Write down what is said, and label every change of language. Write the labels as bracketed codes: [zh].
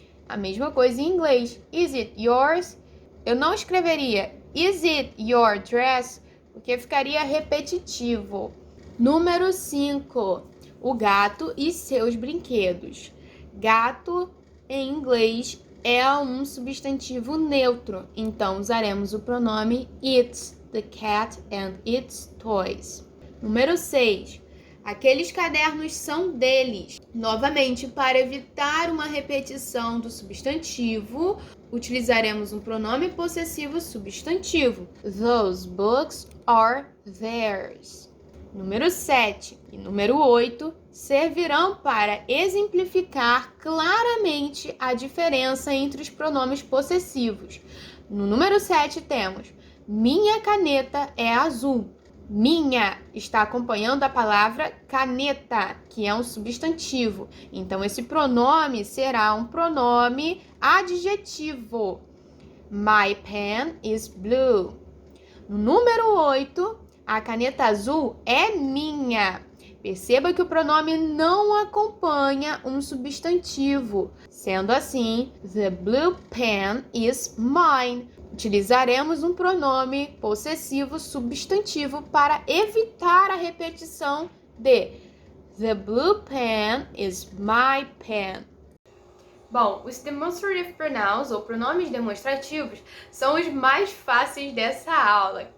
[pt] A mesma coisa em inglês. [en] Is it yours? [pt] Eu não escreveria [en] Is it your dress? [pt] Porque ficaria repetitivo. Número 5. O gato e seus brinquedos. Gato, em inglês, é um substantivo neutro. Então, usaremos o pronome its, [en] the cat and its toys. [pt] Número 6. Aqueles cadernos são deles. Novamente, para evitar uma repetição do substantivo, utilizaremos um pronome possessivo substantivo. [en] Those books are theirs. [pt] Número 7 e número 8 servirão para exemplificar claramente a diferença entre os pronomes possessivos. No número 7 temos minha caneta é azul. Minha está acompanhando a palavra caneta, que é um substantivo. Então, esse pronome será um pronome adjetivo. [en] My pen is blue. [pt] No número 8, a caneta azul é minha. Perceba que o pronome não acompanha um substantivo. Sendo assim, [en] the blue pen is mine. [pt] Utilizaremos um pronome possessivo substantivo para evitar a repetição de [en] the blue pen is my pen. [pt] Bom, os demonstrative pronouns, ou pronomes demonstrativos, são os mais fáceis dessa aula.